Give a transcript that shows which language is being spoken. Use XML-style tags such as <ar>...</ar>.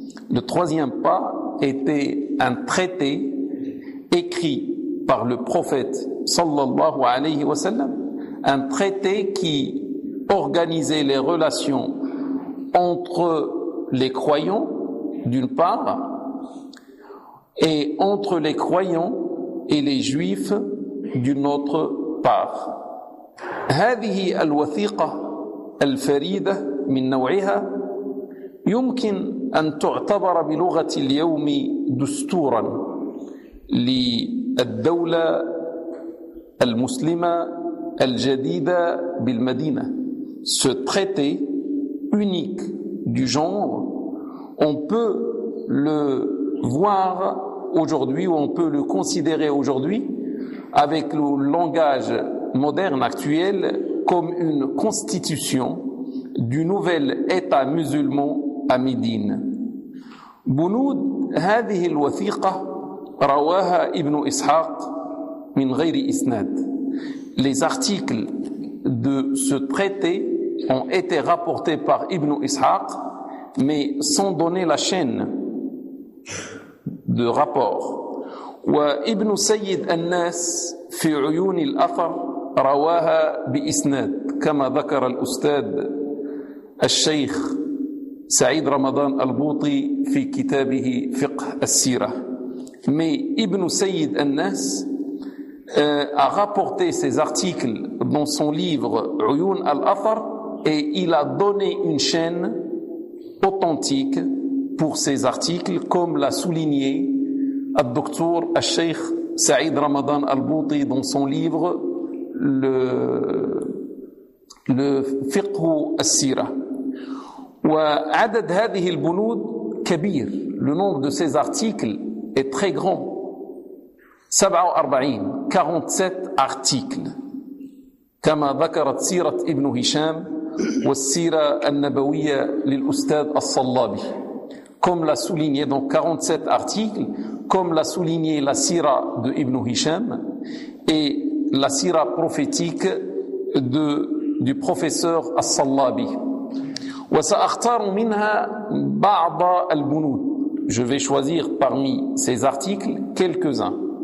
<fr>Le troisième pas était un traité écrit par le prophète sallallahu alayhi wa sallam, un traité qui organisait les relations entre les croyants d'une part et entre les croyants et les juifs d'une autre part.</fr> <ar>هذه الوثيقة الفريدة من نوعها يمكن أن تعتبر بلغة اليوم دستورا للدولة المسلمة الجديدة بالمدينة.</ar> <fr>Ce traité unique du genre, on peut le voir aujourd'hui ou on peut le considérer aujourd'hui avec le langage moderne actuel comme une constitution du nouvel État musulman. أمدين.</fr> <ar>بنود هذه الوثيقة رواها ابن إسحاق من غير إسناد.</ar> <fr>Les articles de ce traité ont été rapportés par Ibn Ishaq, mais sans donner la chaîne de rapport.</fr> <ar>وابن سيد الناس في عيون الأثر رواها بإسناد كما ذكر الأستاذ الشيخ سعيد رمضان البوطي في كتابه فقه السيرة.</ar> <fr>Mais Ibn Sayyid al-Nas a rapporté ces articles dans son livre Uyun al-Athar et il a donné une chaîne authentique pour ces articles comme l'a souligné le docteur Cheikh Saïd Ramadan al-Bouti dans son livre le fiqh al-Sira.</fr> <ar>وعدد هذه البنود كبير.</ar> <fr>Le nombre de ces articles est très grand. 47, 47 articles.</fr> <ar>كما ذكرت سيرة ابن هشام والسيرة النبوية للأستاذ الصلابي.</ar> <fr>comme l'a souligné dans 47 articles, comme l'a souligné la sira de Ibn Hisham et la sira prophétique du professeur As-Sallabi. Je vais choisir parmi ces articles quelques-uns.</fr>